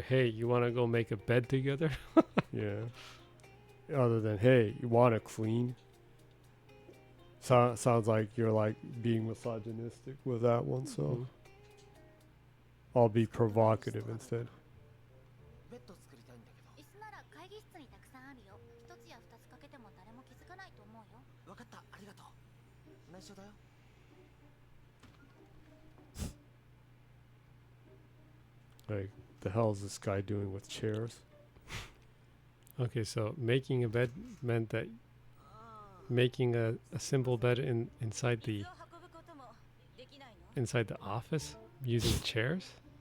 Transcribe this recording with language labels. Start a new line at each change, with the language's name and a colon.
English: Hey, you want to go make a bed together? Yeah. Other than, hey, you want to clean? Sounds like you're like being misogynistic with that one. So Mhm. I'll be provocative instead.
Japanese: ベッド作りたいんだけど。椅子なら会議室にたくさんあるよ。一つや二つかけても誰も気づかないと思うよ。わかった、ありがとう。内緒だよ。
English: Like, the hell is this guy doing with chairs? Okay, so making a bed meant that making a simple bed inside the
Japanese: 水を運ぶこともできないの？
English: inside the office using chairs?